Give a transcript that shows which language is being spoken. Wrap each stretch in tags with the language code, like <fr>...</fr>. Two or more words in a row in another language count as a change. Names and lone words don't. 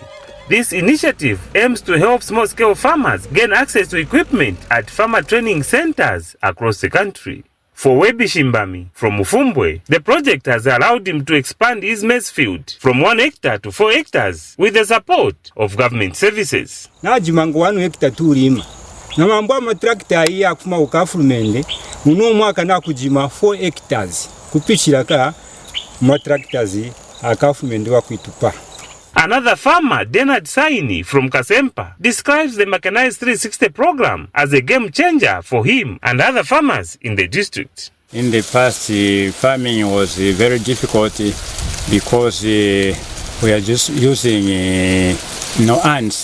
<en>This initiative aims to help small-scale farmers gain access to equipment at farmer training centers across the country. For Webi Shimbami from Mufumbwe, the project has allowed him to expand his maize field from 1 hectare to 4 hectares with the support of government services.</en> <kqn>Najimangu 1 hectare tulima. Namambwa amatrakta iya kufuma ukafulumende, uno mwaka nakujima 4 hectares. Kupichiraka matraktazi akafulumende wa kuitupa.</kqn> <en>Another farmer, Denard Saini from Kasempa, describes the Mechanized 360 program as a game changer for him and other farmers in the district. In the past, farming was very difficult because we are just using ants.</en>